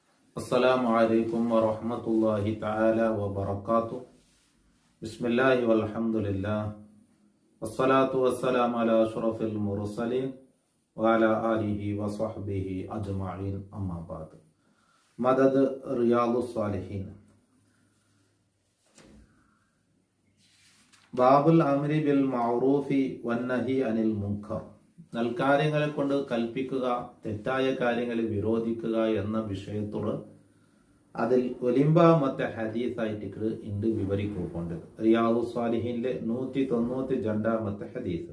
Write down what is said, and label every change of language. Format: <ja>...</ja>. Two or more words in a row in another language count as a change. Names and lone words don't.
<ar>السلام عليكم ورحمة الله تعالى وبركاته. بسم الله والحمد لله والصلاة والسلام على أشرف المرسلين وعلى آله وصحبه أجمعين أما بعد. مدد رياض الصالحين. باب الأمر بالمعروف والنهي عن المنكر.</ar> <ml>നൽകാര്യങ്ങളെ കൊണ്ട് കൽപ്പിക്കുക, തെറ്റായ കാര്യങ്ങളെ വിരോധിക്കുക എന്ന വിഷയത്തോട് അതിൽ ഒലിമ്പാമത്തെ ഹദീസായിട്ട് ഇണ്ട് വിവരിക്കൊണ്ട് റിയാദു സ്വാലിഹിന്റെ 192 ഹദീസ്.</ml>